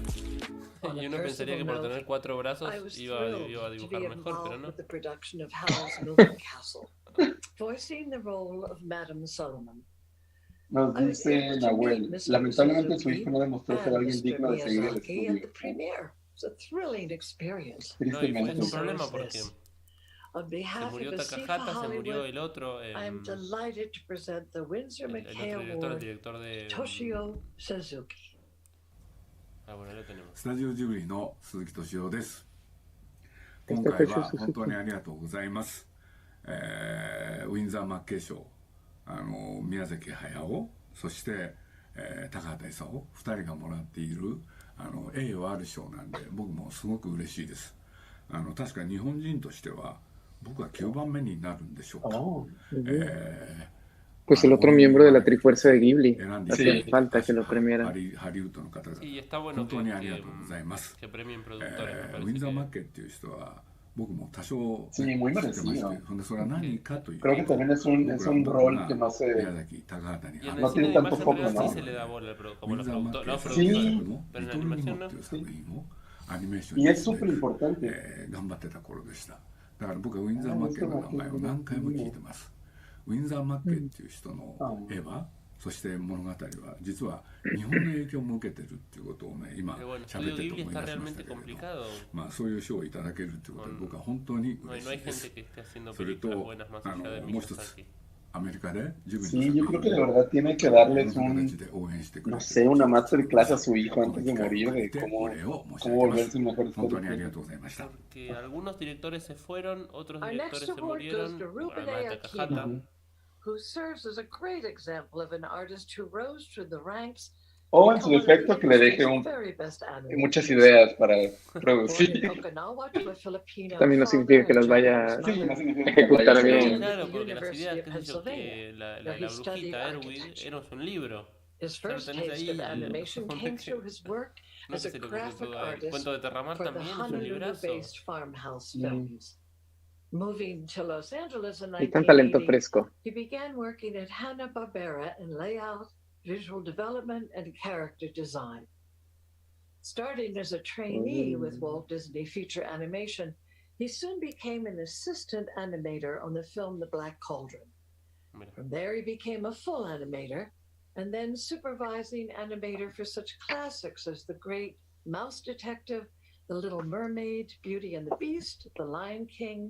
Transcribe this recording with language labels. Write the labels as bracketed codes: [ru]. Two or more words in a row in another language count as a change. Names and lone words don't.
[es] Y uno pensaría que por tener 4 brazos iba a dibujar mejor, pero no. Nos dice Nahuel, lamentablemente su hijo no demostró ser alguien digno de seguir el estudio. [en] was a thrilling experience. [es] No, y fue un problema porque [en] On [es] se [en] behalf [es] murió [en] of Asifa [es] Takahata, se murió [en] Hollywood, [es] el otro, [en] I am delighted to present the Winsor [es] el [en] McKay [es] otro [en] Award, [es] director de... [en] Toshio Suzuki. [es] Ah, bueno, lo tenemos. [ja] スタジオジブリの鈴木敏夫です。今回は本当にありがとうございます。ウィンザー・マッケイ賞、宮崎駿、そして、高畑勲、2人がもらっている栄誉ある賞なんで、僕もすごく嬉しいです。確か日本人としては僕は9番目になるんでしょうか。 [es] Pues el otro miembro de la Trifuerza de Ghibli. Hacía falta que lo premiara. Sí, está bueno que premien productores. [ja] ウィンザー・マッケイっていう人は僕も多少 [es] Sí, muy [ja] 知ってまして、 [es] merecido. [ja] それは何かという [es] Creo que también es un rol que no se... [ja] 宮崎高畑に [es] Y en el No cine tiene de tanto imagen foco, real ¿no? sí se le da bola como [ja] ウィン [es] los [ja] ザー・マッケイ [es] productores, [ja] 作 [es] Sí. [ja] の [es] pero en [ja] リトル・リモ [es] animación [ja] っていう [es] no. [ja] 作品をアニメーション [es] Y [ja] に [es] es [ja] して、 [es] súper importante. [ja] 頑張ってた頃でした。だから僕はウィンザー・マッケイの名前を何回も聞いてます。ウィンザー・マッケイっていう人の絵は、そして物語は実は日本の影響も受けてるっていうことをね、今 [es] Pero bueno, [ja] 喋 [es] Estudio [ja] ってて [es] Ghibli [ja] 思い [es] está [ja] 出しまし [es] realmente [ja] たけれど、 [es] complicado. [ja] まあそういう賞をいただけるっていうことで僕は本当に [es] No, [ja] 嬉 [es] no [ja] し [es] hay [ja] いです。 [es] gente que esté haciendo [ja] それ [es] películas [ja] と [es] buenas más allá de [ja] もう一つ [es] Miyazaki. [ja] アメリカでジブリ [es] Sí, [ja] の [es] yo [ja] 作 [es] creo que [ja] 品 [es] de [ja] を [es] verdad tiene que [ja] こんな [es] darles [ja] 形で応援してくれ [es] no [ja] て [es] sé, [ja] る [es] una [ja] ことを [es] masterclass a su hijo [ja] この [es] antes [ja] 機 [es] de [ja] 会を [es] morir [ja] 借り [es] de [ja] て [es] cómo, [ja] お礼を申し上 [es] cómo [ja] げます。 [es] volverse un mejor [ja] 本当にあり [es] storyteller. [ja] がとうございました。 [es] Porque algunos directores se fueron, otros [en] Our [es] directores [en] next [es] se [en] award goes [es] murieron, [en] to Ruben [es] además de Takahata. [en] Akino, who serves as a great example of an artist who rose through the ranks. [es] O en su defecto que le deje muchas ideas para producir. También no significa que las vaya a ejecutar bien. Claro, porque las ideas, qué sé yo, que la brujita Erwin era un libro. [en] His [es] Ya lo [en] first [es] tenés [en] taste of [es] ahí. [en] animation came through his work [es] No [en] as [es] sé [en] a [es] si lo que [en] graphic [es] el [en] artist [es] cuento de Terramar [en] for the [es] también es un librazo. [en] Honolulu-based farmhouse films. Moving to Los Angeles in [es] Y tan talento [en] 1980, [es] fresco. [en] he began working at Hanna-Barbera in layout, visual development, and character design. Starting as a trainee with Walt Disney Feature Animation, he soon became an assistant animator on the film The Black Cauldron. From there, he became a full animator, and then supervising animator for such classics as The Great Mouse Detective, The Little Mermaid, Beauty and the Beast, The Lion King,